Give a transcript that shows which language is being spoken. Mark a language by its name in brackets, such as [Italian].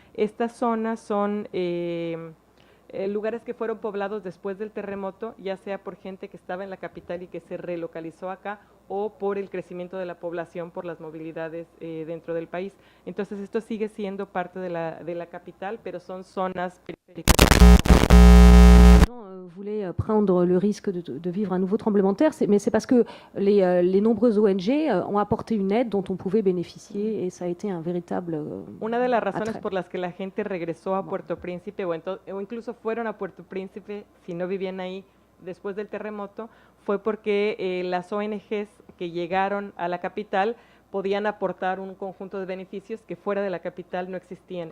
[Spanish] Estas zonas son lugares que fueron poblados después del terremoto, ya sea por gente que estaba en la capital y que se relocalizó acá o por el crecimiento de la población, por las movilidades dentro del país. Entonces esto sigue siendo parte de la capital, pero son zonas periféricas. [French] Voulaient prendre le risque de vivre un nouveau tremblement de terre, mais c'est parce que les nombreuses ONG ont apporté une aide dont on pouvait bénéficier et ça a été un véritable [Spanish] Una de las razones [French] attrait. [Spanish] por las que la gente regresó a Puerto Príncipe o incluso fueron a Puerto Príncipe si no vivían ahí después del terremoto fue porque las ONGs que llegaron a la capital podían aportar un conjunto de beneficios que fuera de la capital no existían.